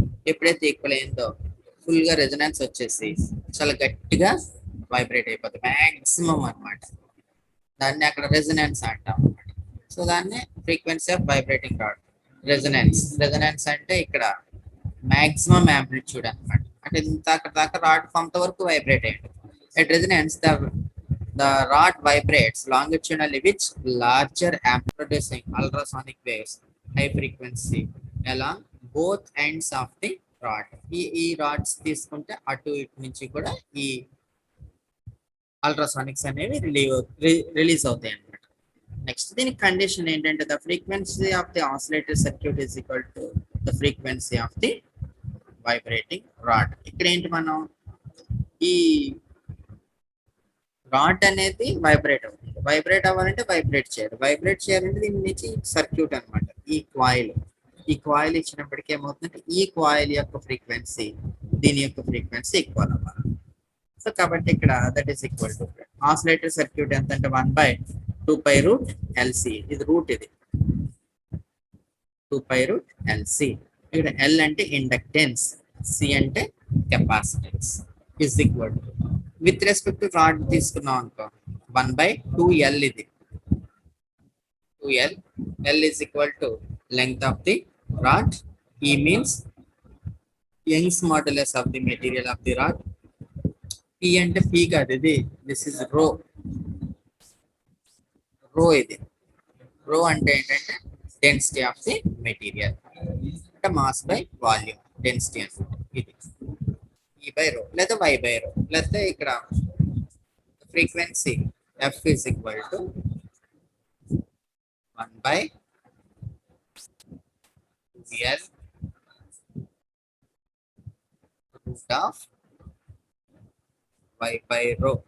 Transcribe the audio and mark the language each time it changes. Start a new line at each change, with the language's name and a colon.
Telugu: ఎప్పుడైతే ఈక్వల్ అయిందో ఫుల్ గా రెజొనెన్స్ వచ్చేసి చాలా గట్టిగా వైబ్రేట్ అయిపోతుంది మ్యాక్సిమం అనమాట. దాన్ని అక్కడ రెజొనెన్స్ అంటాం అనమాట. సో దాన్ని frequency of vibrating rod resonance అంటే ఇక్కడ మ్యాక్సిమం యాంప్లిట్యూడ్ అనమాట. అంటే ఇంత అక్కడ దాకా రాడ్ కొంతవరకు వైబ్రేట్ అయ్యింది.
English: At resonance the the rod vibrates longitudinally with larger amplitude, producing ultrasonic waves, high frequency along both ends of the rod.
Telugu: ఈ రాడ్స్ తీసుకుంటే అటు ఇటు నుంచి కూడా ఈ అల్ట్రాసానిక్స్ అనేవి రిలీజ్ అవుతాయి అన్నమాట. నెక్స్ట్ దీని కండిషన్ ఏంటంటే
English: The frequency of the oscillator circuit is equal to the frequency of the vibrating rod.
Telugu: ఇక్కడ ఏంటి మనం ఈ రాడ్ అనేది వైబ్రేట్ అవుతుంది. వైబ్రేట్ అవ్వాలంటే వైబ్రేట్ చేయాలంటే దీని నుంచి సర్క్యూట్ అనమాట. ఈ కాయిల్ ఇచ్చినప్పటికీ ఏమవుతుందంటే ఈ కాయిల్ యొక్క ఫ్రీక్వెన్సీ దీని యొక్క ఫ్రీక్వెన్సీ ఈక్వల్ అవ్వాలి. సో కాబట్టి ఇక్కడ
English: that is equal to
Telugu: oscillator circuit ఎంత అంటే 1/2π√LC. ఇది రూట్, ఇది 2π√LC. ఇక్కడ L అంటే ఇండక్టెన్స్, C అంటే capacitance
English: is equal to with respect to
Telugu: rod తీసుకున్నాం అనుకో 1/2L. ఇది 2L.
English: L is equal to length of the rod. E means Young's modulus of the material of the rod.
Telugu: P అంటే P కాదు, ఇది
English: this is
Telugu: రో. ఇది రో అంటే ఏంటంటే డెన్సిటీ ఆఫ్ ది మెటీరియల్ అంటే మాస్ బై వాల్యూమ్ డెన్సిటీ అనమాట. ఇది E/ρ లేదా Y/ρ. లేకపోతే ఇక్కడ frequency
English: F is equal to 1/2L root of Y/ρ.